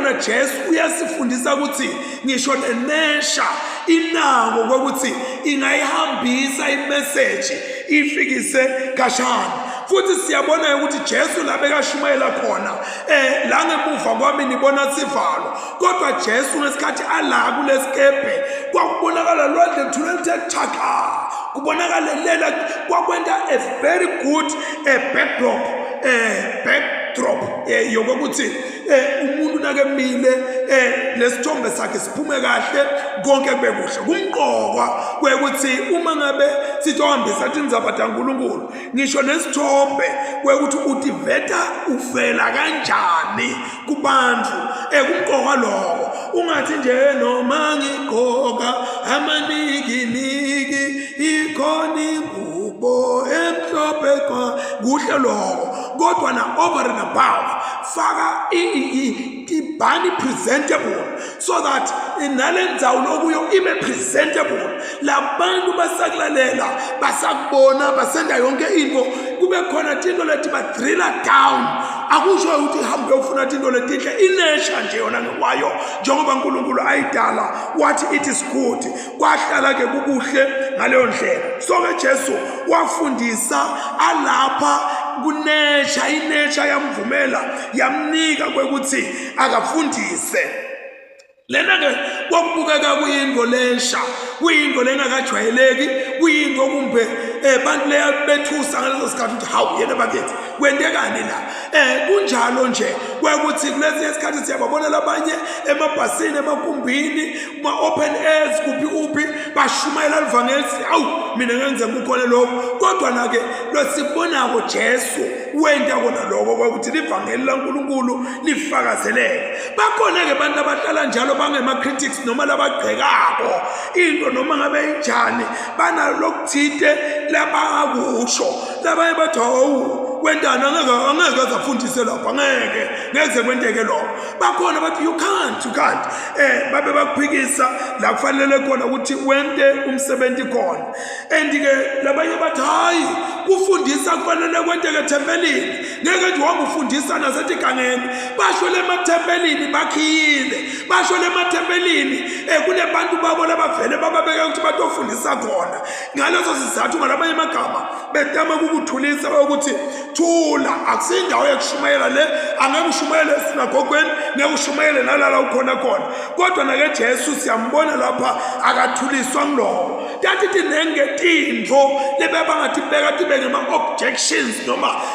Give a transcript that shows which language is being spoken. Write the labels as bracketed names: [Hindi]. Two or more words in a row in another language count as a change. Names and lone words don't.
[Swati] na Jesu uyasifundisa ukuthi ngisho nenesha inako kwekuthi ingayihambisa imeseji ifikise kashana futhi siyabona ukuthi Jesu la bekashumayela khona la ngemuva kwami nibona sivalo kodwa Jesu ngesikhathi ala kulesikepe kwakubonakala lwandle thulelithe thaka kubonakala lela kwakwenta [English] a very good backdrop [Swati] yokuthi umuntu nakemile lesithombe sakhe siphume kahle konke kube kuhle kumqokwa kwekuthi uma ngabe sitohambisa tindzaba taNkulunkulu ngisho nesithombe kwekuthi utiveta uvela kanjani kubantu kumqokwa lokho ungathi nje noma ngigqoka amanikiniki ikhona ingubo emhlophe kuhle lokho kodwa na [English] over and above [Swati] faka ibhani presentable so that inalendzawo lokuyo ibe presentable labantu basakulalela basakubona basenda yonke into kube khona tinto leti badrilla down akusho ukuthi hambe ufuna tinto letihle inesha nje yona ngekwayo njengoba uNkulunkulu ayidala wathi [English] it is good [Swati] kwahlala ke kukuhle ngaleyo ndlela so ke Jesu wafundisa alapha kunesha inesha yamvumela yamnika kwekuthi akafundise lena ke kwakubukeka kuyinto lesha kuyinto lengakajwayeleki kuyinto kumbe bantu leya bethusa ngaleso sikhathi ukuthi hawu yena bakithi kwendekani la kunjalo nje kwekuthi kulesi isikhathi siyababona labanye emabhasini emakumbini [English] open airs [Swati] kuphi bashumayela livangeli hawu mina ngenze kukhona lokho kodwa na ke losibonako Jesu wenda kona lokho kwekuthi livangeli laNkulunkulu lifakazeleke bakhona ke abantu abahlala njalo bangema critics noma labagqekako into noma ngabe injani bana lokuthinte labakusho labanye bathi hawu wendana angeke azafundise lapha ngeke kwenteke lokho bakhona bathi [English] you can't [Swati] babe bakuphikisa la kufanele khona ukuthi wente umsebenzi khona ke labanye bathi hayi kufundisa kufanele kwenteke thempelini ngeke nje wanga ufundisa nasetigangeni basho lemathempelini bakhile basho lemathempelini kunebantu babo labavele bababeka ukuthi batofundisa khona ngaleso sizathu ngalabanye amagama betama ukuthulisa ukuthi thula akusindawo yokushumayela le angeke ushumayele esinagogweni ngeke ushumayele nalala ukhona kodwa na ke Jesu siyambona lapha akathuliswa ngiloko tathi tinenge tindvo lebebangathi beka tibe ngema objections noma